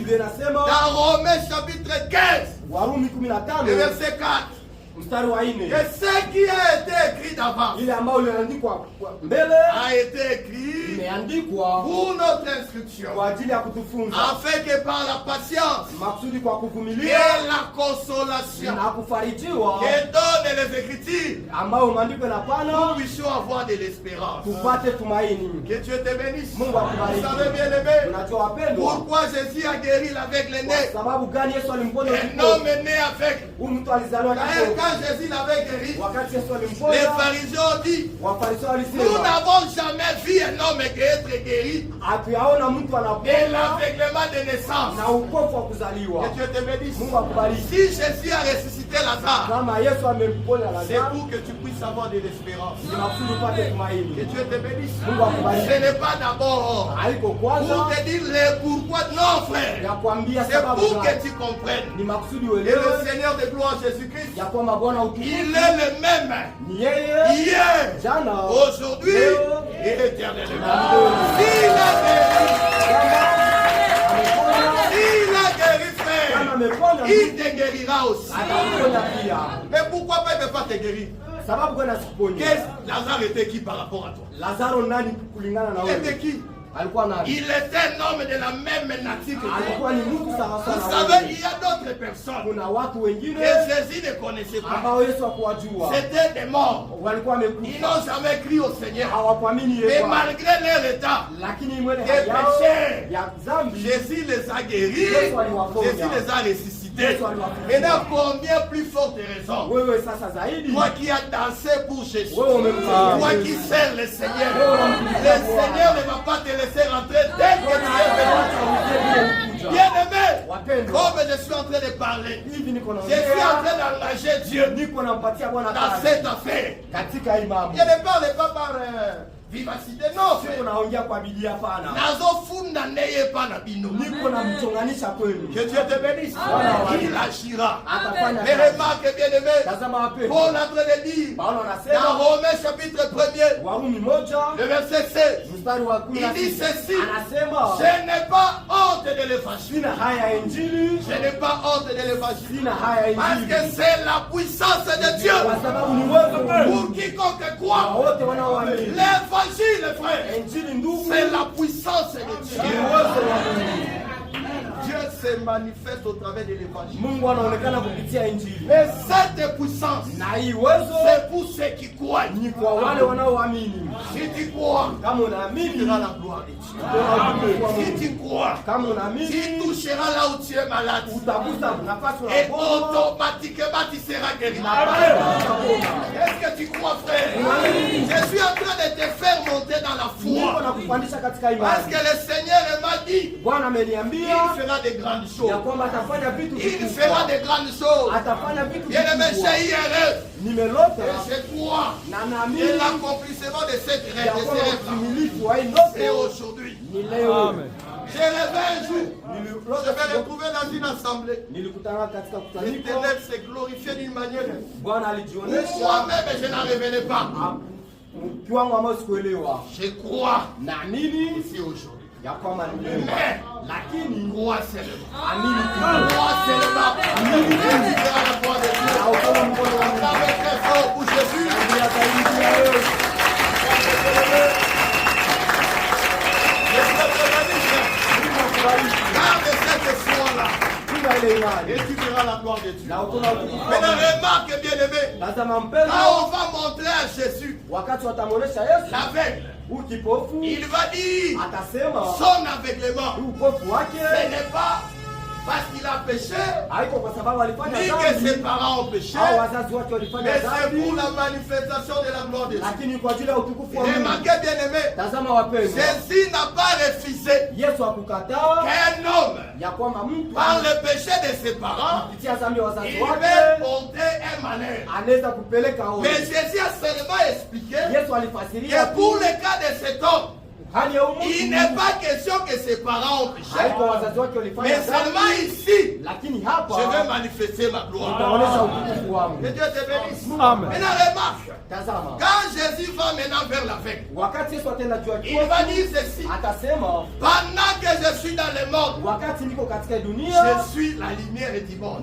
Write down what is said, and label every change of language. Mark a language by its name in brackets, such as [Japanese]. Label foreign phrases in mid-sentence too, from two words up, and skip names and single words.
[French] Dans Romains chapitre 15, [Swahili] Warumi 15 [French] le verset 4. [Swahili] mstari wa 4 [French] Et ce qui a été écrit d'avance [Swahili] ile ambayo iliandikwa mbele [French] a été écrit [Swahili] imeandikwa [French] pour notre instruction, [Swahili] kwa ajili ya kutufunza, [French] afin que par la patience [Swahili] makusudi kwa [French] et [Swahili] kuvumilia [French] la consolation [Swahili] na kufarijiwa [French] que donnent les Écritures, [Swahili] ambayo maandiko [French] nous [Swahili] yanapana [French] puissions avoir de l'espérance. [Swahili] tupate tumaini. [French] Que Dieu te bénisse. [Swahili] Mungu akubariki. [French] Vous savez bien aimé, [Swahili] Unajua wapendwa, [French] pourquoi Jésus a guéri l'aveugle [Swahili] kwa [French] né? [Swahili] sababu gani Yesu alimponya [French] Un [Swahili] kipofu? [French] homme est né avec. [Swahili] Huyu mtu alizaliwa kipofu. [French] Quand Jésus l'avait guéri, [Swahili] Wakati Yesu [French] les [Swahili] alimponya, [French] pharisiens ont dit, [Swahili] Wafarisayo [French] nous [Swahili] walisema [French] n'avons jamais vu un homme être guéri [Swahili] hatuyaona mtu [French] de [Swahili] anapona [French] l'aveuglement de naissance. [Swahili] na upofu wa kuzaliwa. [French] Que Dieu te bénisse. [Swahili] Mungu akubariki. [French] Si Jésus a ressuscité Lazare, [Swahili] Kama Yesu amemponya [French] c'est [Swahili] Lazaro, [French] pour que tu puisses avoir de l'espérance. [Swahili] ni makusudi upate [French] Que [Swahili] tumaini. [French] Dieu te bénisse. [Swahili] Mungu akubariki. [French] Ce n'est pas d'abord [Swahili] Haiko [French] pour [Swahili] kwanza [French] te dire le pourquoi. Non, frère. [Swahili] ya kuambia [French] C'est [Swahili] sababu [French] pour que [Swahili] gani. [French] tu comprennes. [Swahili] Ni makusudi [French] Et le [Swahili] uelewe [French] Seigneur de gloire Jésus-Christ, [Swahili] ya kwamba Bwana [French] il [Swahili] utukufu [French] est le même [Swahili] ni yeye [French] hier, [Swahili] jana, [French] aujourd'hui [Swahili] leo, [French] et éternellement. [Swahili] na milele. [French] S'il a guéri, [Swahili] Ameponya, [French] s'il a guéri, [Swahili] kama [French] frère, [Swahili] ameponya [French] il te guérira aussi. [Swahili] atakuponya pia. [French] Mais pourquoi pas il ne peut pas te guérir? [Swahili] Sababu gani asikuponye? [French] Lazare était qui par rapport à toi? [Swahili] Lazaro nani kulingana na [French] Il était [Swahili] wewe? [French] qui? [Swahili] Alikuwa nani? [French] Il était un homme de la même nature que toi. [Swahili] Alikuwa ni mtu sawa [French] Vous [Swahili] sawa na [French] savez, [Swahili] wewe. [French] il y a d'autres personnes [Swahili] Kuna watu wengine [French] que Jésus ne connaissait pas. [Swahili] ambao Yesu hakuwajua. [French] C'était des morts. [Swahili] Walikuwa [French] Ils [Swahili] wamekufa. [French] n'ont jamais crié au Seigneur. [Swahili] Hawakuamini [French] Mais [Swahili] Yesu. [French] malgré leur état, [Swahili] Lakini mwele [French] des [Swahili] hayao [French] péchés, [Swahili] ya dhambi [French] Jésus les a guéris. [Swahili] Yesu aliwaponya. [French] Jésus les a ressuscités. [Swahili] Yesu aliwaponya. [French] Maintenant, combien plus forte raison? [Swahili] wewe sasa zaidi [French] Toi qui as dansé pour Jésus, [Swahili] wewe umemfanya [French] toi qui sers le Seigneur, le Seigneur ne va pas te laisser rentrer dès que tu es venu. Bien-aimé, comme je suis en train de parler, [Swahili] hivi niko [French] je suis en [Swahili] naongea, [French] train d'engager Dieu [Swahili] niko nampatia Bwana [French] dans [Swahili] kazi [French] cette affaire. [Swahili] katika hii mambo. [French] Je ne parle pas par vivacité, non, [Swahili] Sio [French] frère. [Swahili] naongea kwa bidii, hapana. Nazofunda neye pana bino. Niko namchonganisha kwenu. [French] Que Dieu te bénisse. Il agira. [Swahili] Atafanya [French] Mais [Swahili] kazi. [French] remarque, bien-aimé, [Swahili] Tazama wapendwa. [French] Paul est en train de dire [Swahili] Paulo [French] dans [Swahili] anasema [French] Romains chapitre 1er, [Swahili] Warumi 1 [French] le verset 16, [Swahili] mstari wa [French] il dit [Swahili] 16 [French] ceci: [Swahili] anasema [French] je n'ai pas honte de l'évangile. [Swahili] sina haya ya Injili, [French] Je n'ai pas honte de l'évangile. [Swahili] sina haya ya [French] Parce [Swahili] Injili [French] que c'est la puissance de Dieu [Swahili] kwa sababu ni uwezo wa Mungu [French] pour quiconque [Swahili] kwa [French] croit. [Swahili] wote wanaoamini. [French] L'évangile, frère, [Swahili] Injili ndugu, [French] c'est la puissance de [Swahili] ni [French] Dieu. [Swahili] uwezo wa Mungu. [French] Dieu se manifeste au travers de l'évangile. [Swahili] Mungu anaonekana kupitia Injili. [French] Et cette puissance, [Swahili] Na hii uwezo [French] c'est pour ceux qui croient. [Swahili] ni kwa wale wanaoamini. [French] Si tu crois, [Swahili] Kama [French] tu [Swahili] unaamini [French] verras la gloire de Dieu. [Swahili] utaona utukufu wa [French] Si [Swahili] Mungu. [French] tu crois, [Swahili] Kama [French] tu [Swahili] unaamini [French] toucheras là où tu es malade. [Swahili] utagusa nafasi [French] Et [Swahili] unapona [French] automatiquement tu seras guéri. [Swahili] na baada utapona. [French] Est-ce que tu crois, frère? [Swahili] Unaamini? [French] Je suis en train de te faire monter dans la [Swahili] Niko [French] foi. [Swahili] na kupandisha katika [French] Parce [Swahili] imani. [French] que le Seigneur m'a dit, [Swahili] Bwana [French] il [Swahili] ameniambia [French] fera de grandes [Swahili] ya [French] choses. [Swahili] kwamba atafanya vitu [French] Il [Swahili] vikubwa. [French] fera de grandes choses. [Swahili] Atafanya vitu [French] Bien-aimé, [Swahili] vikubwa. [French] j'ai eu un rêve. [Swahili] Nimelota [French] Et je crois [Swahili] na [French] que [Swahili] naamini [French] l'accomplissement de cette [Swahili] ya [French] rêve, de [Swahili] kwamba [French] ces rêves-là, [Swahili] utimilifu wa hii [French] c'est [Swahili] ndoto [French] aujourd'hui. [Swahili] ni leo. [French] J'ai rêvé un jour. Je [Swahili] Nililota [French] vais retrouver dans une assemblée. [Swahili] nilikutana katika kusanyiko, [French] L'Éternel s'est glorifié d'une manière. [Swahili] Bwana alijionyesha [French] Moi-même, je n'en revenais pas. [Swahili] kiwango ambayo sikuelewa. [French] Je crois [Swahili] Naamini [French] ici aujourd'hui. [Swahili] ya kwamba ni leo, [French] Mais, [Swahili] lakini [French] crois seulement. [Swahili] amini tu. [French] Crois seulement. Et tu verras la gloire de Dieu. [Swahili] Na ukono mkono wa Mungu. [French] Acclamez très fort pour Jésus. [Swahili] Ndiye ataingia wewe. [French] Garde cette foi-là. [Swahili] Chunga ile imani. [French] Et tu verras la gloire de Dieu. [Swahili] Na ukono utukufu wa [French] Maintenant, [Swahili] Mungu. [French] remarque, bien-aimé. [Swahili] Tazama mpendwa, [French] Quand on va montrer à Jésus [Swahili] wakati watamwonyesha Yesu [French] l'aveugle, [Swahili] huyu kipofu, [French] il va dire [Swahili] atasema [French] son aveuglement. [Swahili] huyu upofu wake [French] Ce n'est pas parce qu'il a péché, [Swahili] haiko kwa sababu alifanya ni [French] que ses [Swahili] dhambi [French] parents ont péché, [Swahili] au wazazi wake walifanya [French] mais c'est [Swahili] dhambi, [French] pour la manifestation de la gloire de Dieu. [Swahili] lakini kwa ajili ya utukufu wa Mungu. [French] Remarquez, bien-aimé, [Swahili] Tazama wapendwa, [French] Jésus n'a pas refusé [Swahili] Yesu hakukataa [French] qu'un homme, [Swahili] ya kwamba mtu [French] par le péché de ses parents, [Swahili] kupitia dhambi ya wazazi [French] il [Swahili] wake [French] va porter un malheur. [Swahili] anaweza kupeleka [French] Mais [Swahili] ole. [French] Jésus a seulement expliqué [Swahili] Yesu alifasiria [French] que pour le cas de cet homme, Il n'est pas question que ses parents ont péché. Mais seulement ici, je vais manifester ma gloire. Que Dieu te bénisse. Maintenant remarque, quand Jésus va maintenant vers l'aveugle, il va dire ceci: pendant que je suis dans le monde, je suis la lumière du monde.